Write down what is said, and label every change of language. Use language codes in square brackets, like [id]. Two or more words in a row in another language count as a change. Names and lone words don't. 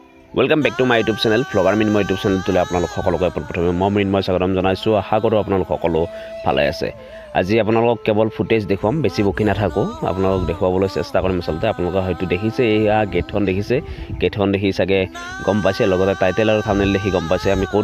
[en] welcome back to my YouTube channel vlogger Minmoy YouTube channel [as] তুলে আপোনালোক সকলোকে প্ৰথমে মই মিনময় স্বাগতম জনাইছো আশা কৰো আপোনালোক সকলো ভালে আছে আজি আপোনালোক কেৱল ফুটেজ দেখুৱাম বেছি বকি নাথাকো আপোনালোক দেখুৱাবলৈ চেষ্টা কৰিম আসলতে আপোনালোক হয়তো দেখিছে এয়া গেটখন দেখিছে গেটখন দেখি সাগে গম পাইছে লগতে টাইটেল আৰু থাম্বনেল দেখি গম পাইছে আমি কোড